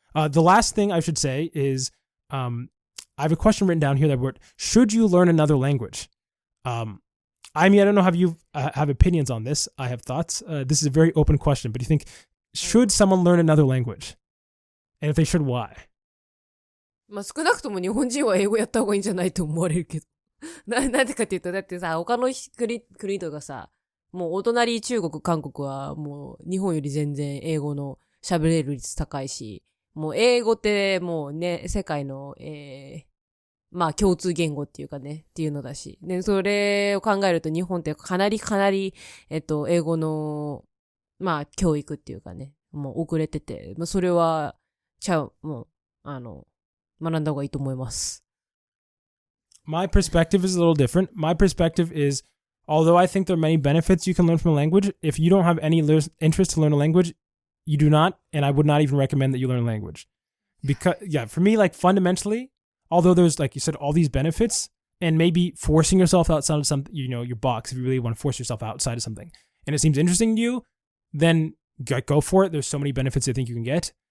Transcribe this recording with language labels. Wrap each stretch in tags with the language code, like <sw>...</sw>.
<en>The last thing I should say is, I have a question written down here that word, should you learn another language? I mean, I don't know if you have opinions on this. I have thoughts. This is a very open question, but do you think, should someone learn another language? And if they should, why?</en> <ja>まあ少なくとも日本人は英語やった方がいいんじゃないと思われるけど。なんでかっていうと、だってさ、他の国とかさ、もうお隣中国、韓国はもう日本より全然英語の喋れる率高いし、もう英語ってもうね、世界の、まあ共通言語っていうかね、っていうのだし。で、それを考えると日本ってかなり、英語の、まあ教育っていうかね、もう遅れてて、まあそれは、もう、学んだ方がいいと思います。</ja> <en>My perspective is a little different. My perspective is, although I think there are many benefits you can learn from a language, if you don't have any interest to learn a language, you do not, and I would not even recommend that you learn a language. Because, yeah, for me, like, fundamentally, although there's, like you said, all these benefits, and maybe forcing yourself outside of something, your box, if you really want to force yourself outside of something, and it seems interesting to you, then go for it. There's so many benefits I think you can get.</en>